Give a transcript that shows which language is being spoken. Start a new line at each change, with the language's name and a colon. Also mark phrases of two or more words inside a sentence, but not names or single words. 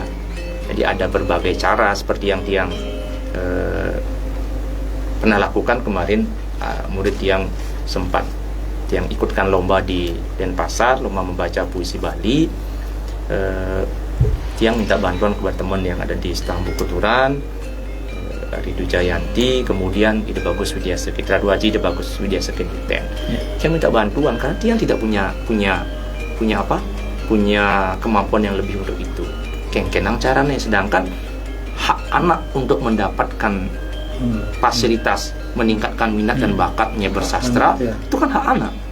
Indonesian: Jadi ada berbagai cara seperti yang pernah lakukan kemarin, murid yang sempat yang ikutkan lomba di Denpasar, lomba membaca puisi Bali, yang minta bantuan kepada teman yang ada di Stambuk Kuturan, Ridu Jayanti, kemudian Ide Bagus Widya Sekit, Raduaji Ide Bagus Widya Sekit, yang minta bantuan karena dia tidak punya kemampuan yang lebih untuk itu. Kenang caranya, sedangkan hak anak untuk mendapatkan fasilitas meningkatkan minat dan bakatnya bersastra itu kan hak anak.